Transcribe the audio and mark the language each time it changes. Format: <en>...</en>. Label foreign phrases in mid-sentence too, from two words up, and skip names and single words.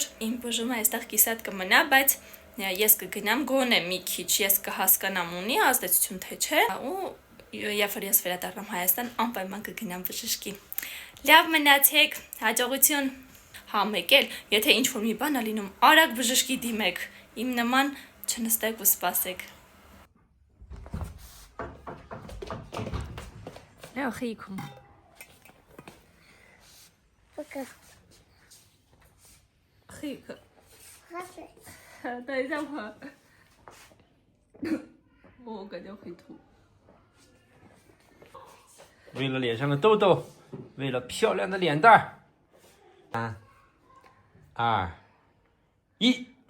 <hy>իմ բուժումը այստեղ կիսատ կմնա, բայց ես կգնամ գոնե մի քիչ, ես կհասկանամ ունի ազդեցություն թե չէ, ու երբ որ ես վերադառնամ Հայաստան, անպայման կգնամ բժշկի։ Լավ մնացեք, հաջողություն։ Հա մեկ էլ, եթե ինչ-որ մի բան ա լինում, արագ բժշկի դիմեք, իմ նման չնստեք ու սպասեք։ Լավ խիքում։</hy> <ru>Пока.</ru> <hy>Խիքը։</hy> <ru>Хорошо.</ru> <zh>等一下我，我感觉会吐。为了脸上的痘痘，为了漂亮的脸蛋儿，3、2、1。</zh>